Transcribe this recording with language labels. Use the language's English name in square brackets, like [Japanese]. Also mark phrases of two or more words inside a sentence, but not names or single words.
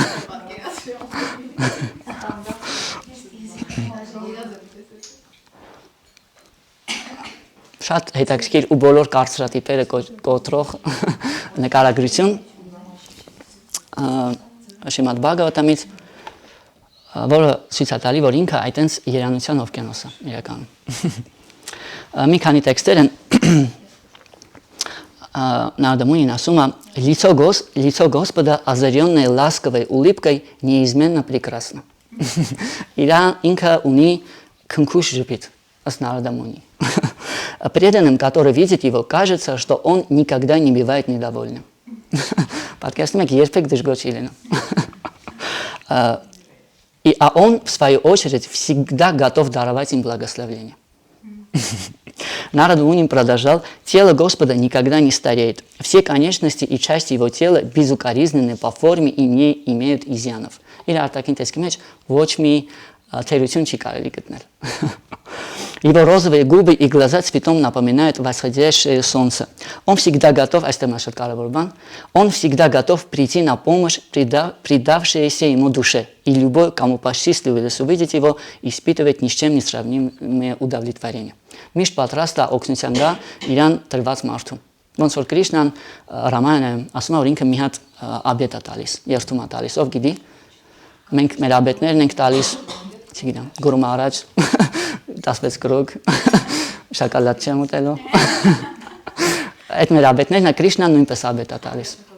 [Armenian] Շատ հետաքրքիր ու բոլոր կարծրատիպերը կոտրող նկարագրություն Շրիմադ Բհագավատամից, որը ցույց է տալի, որ ինքը այտենց երանության օվկիանոս է իրականում։ Մի քանի տեքստեր են [Russian] Նարադա Мунин [Armenian] ասում է [Russian] лицо Господа озаренное ласковой улыбкой неизменно прекрасно. [Armenian] Ինքը ունի քնքուշ ժպիտ, ըստ Նարադա Муни. [Russian] Преданным, который видит его, кажется, что он никогда не бывает недовольным. [Armenian] Պատկերացնում եք, երբեք դժգոհ չի լինում։ [Russian] А он, в свою очередь, всегда готов даровать им благословение. Нарада Мунин продолжал: тело Господа никогда не стареет. Все конечности и части его тела безукоризненны по форме и не имеют изъянов. [Armenian] Իր արտաքին տեսքի մեջ ոչ մի թերություն չի կարելի գտնել։ [Russian] Его розовые губы и глаза цветом напоминают восходящее солнце. Он всегда готов, он всегда готов прийти на помощь предавшейся ему душе. И любой, кому посчастливилось увидеть его, испытывает ни с чем не сравнимое удовлетворение. [Armenian] Միշտ պատրաստ է օգնության գա իրան տրված մարդուն։ Ոնց որ Կրիշնան Ռամանայում ասում է, որ ինքը մի հատ աբետ է տալիս, երթում է տալիս, ով գիտի։ Մենք մեր աբետներն ենք տալիս, չգիտեմ, գուրում առաջ 16 կրոկ, շոկոլադ չեմ ուտելու։ Այդ մեր աբետներն է Կրիշնան նույնպես աբետ է տալիս։